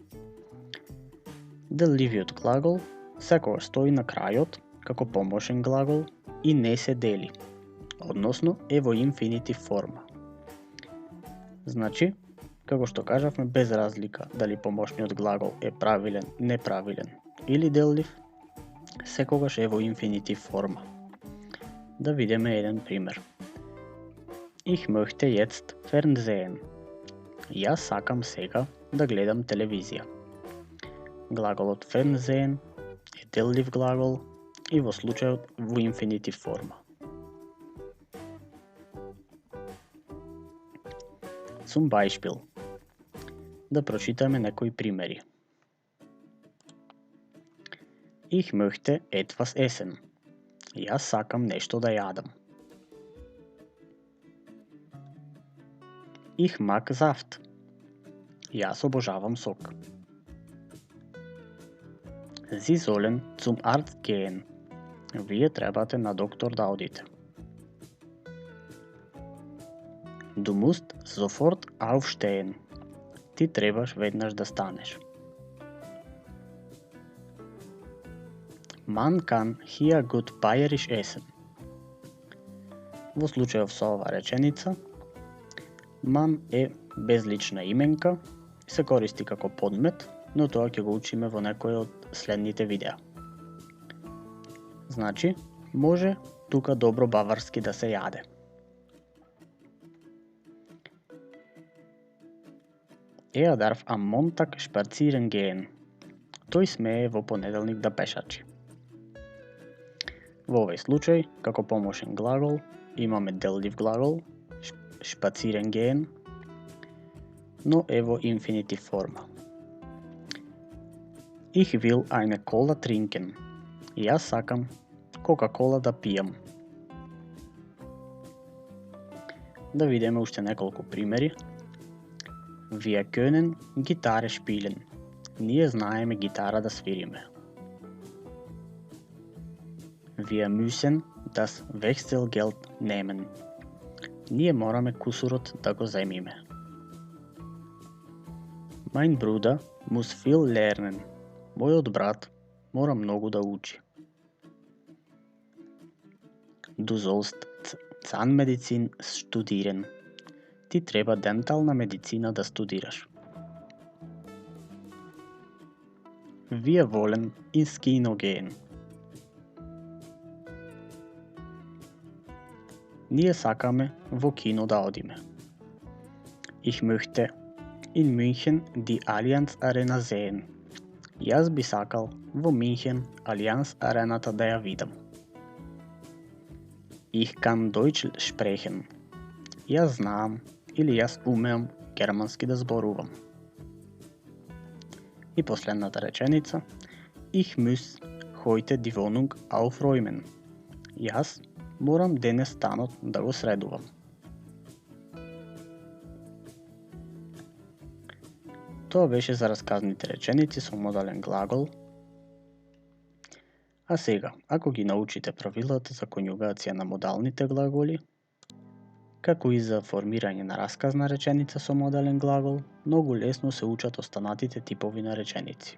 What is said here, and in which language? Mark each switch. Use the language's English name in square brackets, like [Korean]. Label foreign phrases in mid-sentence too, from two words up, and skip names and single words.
[Macedonian] Делливиот глагол секогаш стои на крајот како помошен глагол и не се дели, односно е во инфинитив форма. Значи, како што кажавме, без разлика дали помошниот глагол е правилен, неправилен или деллив, секогаш е во инфинитив форма. Да видиме еден пример. [German] Ich möchte jetzt Fernsehen. [Macedonian] Јас сакам сега да гледам телевизија. Глаголот Fernsehen е деллив глагол и во случајот во инфинитив форма. [German] Zum Beispiel. [Macedonian] Да прочитаме некои примери. [German] Ich möchte etwas essen. [Macedonian] Јас сакам нешто да јадам. [German] Ich mag Saft. [Macedonian] Јас обожавам сок. [German] Sie sollen zum Arzt gehen. [Macedonian] Вие требате на доктор да одите. [German] Du musst sofort aufstehen. [Macedonian] Ти требаш веднаш да станеш. [German] Man kann hier gut bayerisch essen. [Macedonian] Во случајов со ова реченица, man е безлична именка и се користи како подмет, но тоа ќе го учиме во некој од следните видеа. Значи, може тука добро баварски да се јаде. [German] Er darf am Montag spazieren gehen. [Macedonian] Тој смее во понеделник да пешачи. Во овој случај, како помошен глагол, имаме деллив глагол, [German] spazieren gehen, [Macedonian] но е во инфинитив форма. [German] Ich will eine Cola trinken. [Macedonian] Јас сакам Кока-кола да пијам. Да видиме уште неколку примери. [German] Wir können Gitarre spielen. [Macedonian] Ние знаеме гитара да свириме. [German] Wir müssen das Wechselgeld nehmen. [Macedonian] Ние мораме кусурот да го земиме. [German] Mein Bruder muss viel lernen. [Macedonian] Мојот брат мора многу да учи. [German] Du sollst Zahnmedizin studieren. [Macedonian] Ти треба дентална медицина да студираш. [German] Wir wollen ins Kino gehen. [Macedonian] Ние сакаме во кино да одиме. [German] Ich möchte in München die Allianz Arena sehen. [Macedonian] Јас би сакал во Минхен Allianz арената да ја видам. [German] Ich kann Deutsch sprechen. [Macedonian] Јас знаам или јас умеам германски да зборувам. И последната реченица. [German] Ich muss heute die Wohnung aufräumen. [Macedonian] Јас морам денес станот да го средувам. Тоа беше за расказните реченици со модален глагол. А сега, ако ги научите правилата за конјугација на модалните глаголи, како и за формирање на расказна реченица со модален глагол, многу лесно се учат останатите типови на реченици.